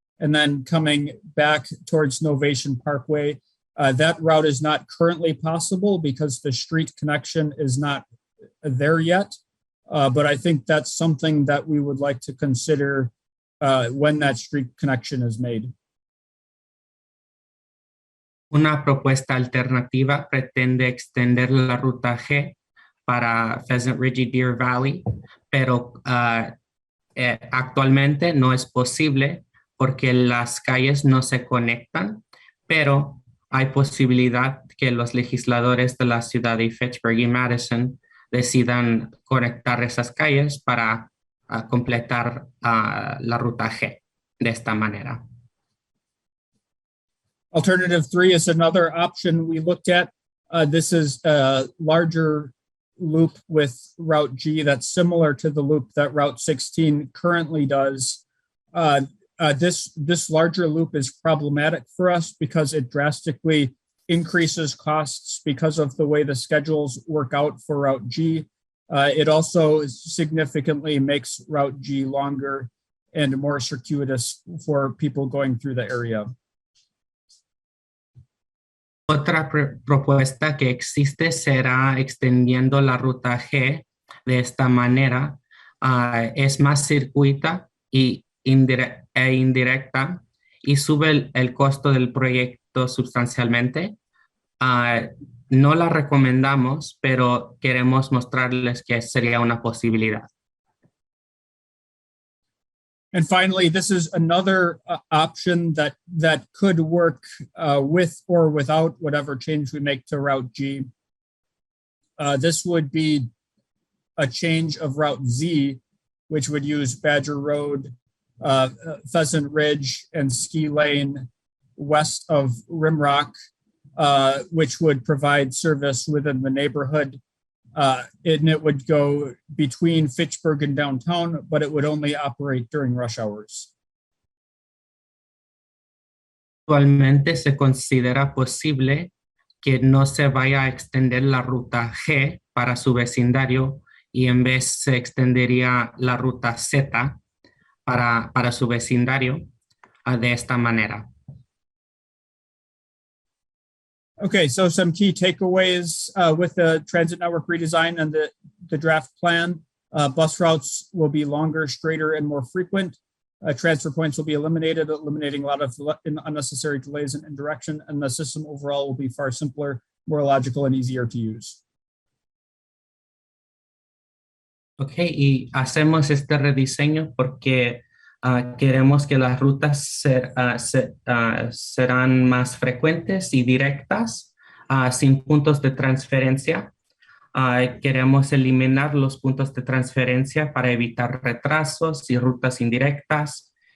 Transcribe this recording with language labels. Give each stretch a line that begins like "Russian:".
English: and then coming back towards Novation Parkway. That route is not currently possible because the street connection is not there yet. But I think that's something that we would like to consider when that street connection is made.
Spanish: Una propuesta alternativa pretende extender la ruta G para Pheasant Ridge y Deer Valley, pero actualmente no es posible porque las calles no se conectan, pero hay posibilidad que los legisladores de la ciudad de Fitchburg y Madison decidan conectar esas calles para completar la ruta G de esta manera.
English: Alternative 3 is another option we looked at. This is a larger loop with Route G that's similar to the loop that Route 16 currently does. This larger loop is problematic for us because it drastically increases costs because of the way the schedules work out for Route G. It also significantly makes Route G longer and more circuitous for people going through the area.
Spanish: Otra propuesta que existe será extendiendo la ruta G de esta manera. Es más circuita e indirecta y sube el costo del proyecto sustancialmente. No la recomendamos, pero queremos mostrarles que sería una posibilidad.
English: And finally, this is another option that could work with or without whatever change we make to Route G. This would be a change of Route Z, which would use Badger Road, Pheasant Ridge, and Ski Lane west of Rimrock, which would provide service within the neighborhood. And it would go between Fitchburg and downtown, but it would only operate during rush hours.
Spanish: Actualmente se considera posible que no se vaya a extender la ruta G para su vecindario y en vez se extendería la ruta Z para su vecindario de esta manera.
English: Okay, so some key takeaways with the transit network redesign and the draft plan. Bus routes will be longer, straighter, and more frequent. Transfer points will be eliminated, eliminating a lot of unnecessary delays in indirection, and the system overall will be far simpler, more logical, and easier to use.
Spanish: Okay, y hacemos este rediseño porque queremos que las rutas serán más frecuentes y directas, sin puntos de transferencia. Queremos eliminar los puntos de transferencia para evitar retrasos y rutas indirectas.